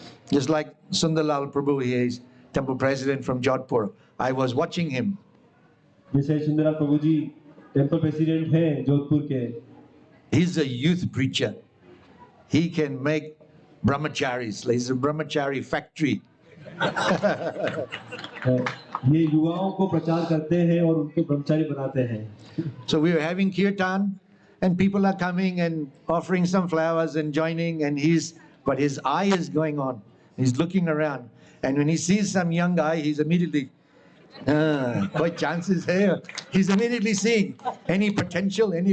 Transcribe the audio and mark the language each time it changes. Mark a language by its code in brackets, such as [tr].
[en] Just like Sundarlal Prabhu, he is temple president from Jodhpur. I was watching him. [hi] जैसे सुंदरलाल प्रभु जी [en] temple president [hi] हैं जोधपुर के. [en] He's a youth preacher. He can make brahmacharis. He's a brahmachari factory. [hi] ये युवाओं को प्रचार करते हैं और उनको ब्रह्मचारी बनाते हैं. [en] So we were having kirtan, and people are coming and offering some flowers and joining, and but his eye is going on. He's looking around, and when he sees some young guy, he's immediately, what chances here? He's immediately seeing any potential.